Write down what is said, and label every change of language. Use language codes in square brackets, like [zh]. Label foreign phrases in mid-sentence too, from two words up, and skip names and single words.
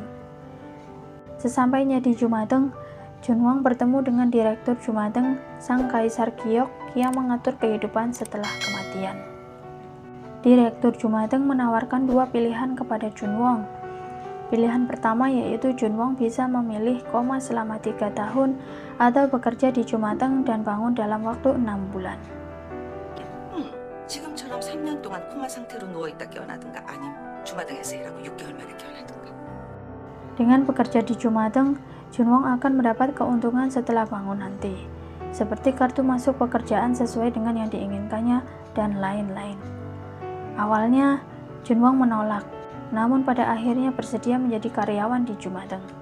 [id] Sesampainya di Jumateng, Junwang bertemu dengan Direktur Jumateng, Sang Kaisar Giok yang mengatur kehidupan setelah kematian. Direktur Jumateng menawarkan dua pilihan kepada Junwang. Pilihan pertama yaitu Junwang bisa memilih koma selama 3 tahun atau bekerja di Jumateng dan bangun dalam waktu 6 bulan. [ko] 지금처럼 3년 동안 코마 상태로 누워있다 깨어나든가 아님 주마등에서 일하고 6개월 만에 깨어나든가. [id] Dengan bekerja di Jumateng, Junwang akan mendapat keuntungan setelah bangun nanti, seperti kartu masuk pekerjaan sesuai dengan yang diinginkannya dan lain-lain. Awalnya, Junwang menolak, namun pada akhirnya bersedia menjadi karyawan di Jumateng.